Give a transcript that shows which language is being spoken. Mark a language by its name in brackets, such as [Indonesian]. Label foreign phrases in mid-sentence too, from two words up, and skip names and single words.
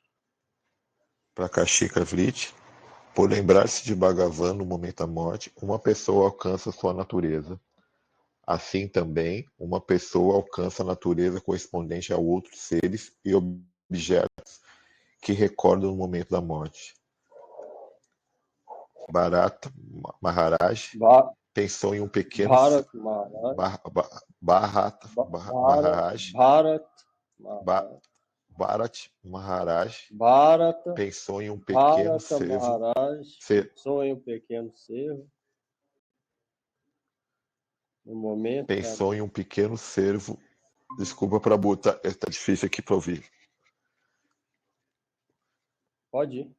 [Portuguese] Prakashika Vrit, por lembrar-se de Bhagavan no momento da morte, uma pessoa alcança sua natureza. Assim também, uma pessoa alcança a natureza correspondente a outros seres e objetos que recordam no momento da morte. Bharata Maharaj pensou em um pequeno Bharat Maharaj. Bharata Maharaj Bharat Maharaj. Bharat Maharaj Bharata, pensou em um pequeno Bharata servo Maharaj, sonha um pequeno servo, no momento da... pensou em um pequeno servo. Desculpa para botar, tá difícil aqui para ouvir. Pode ir.